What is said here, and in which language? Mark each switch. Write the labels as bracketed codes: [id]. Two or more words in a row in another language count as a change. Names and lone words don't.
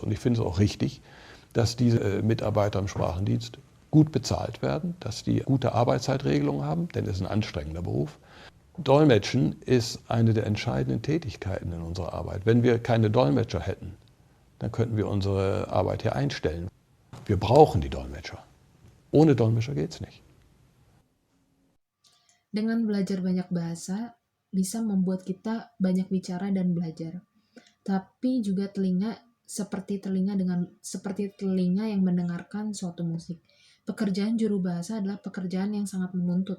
[de] Und ich finde es auch richtig, dass diese Mitarbeiter im Sprachendienst gut bezahlt werden, dass die gute Arbeitszeitregelungen haben, denn es ist ein anstrengender Beruf. Dolmetschen ist eine der entscheidenden Tätigkeiten in unserer Arbeit. Wenn wir keine Dolmetscher hätten, dann könnten wir unsere Arbeit hier einstellen. Wir brauchen die Dolmetscher. Ohne Dolmetscher geht's nicht. [id] Dengan belajar banyak bahasa bisa membuat kita banyak bicara dan belajar. Tapi juga seperti telinga yang mendengarkan suatu musik. Pekerjaan juru bahasa adalah pekerjaan yang sangat menuntut.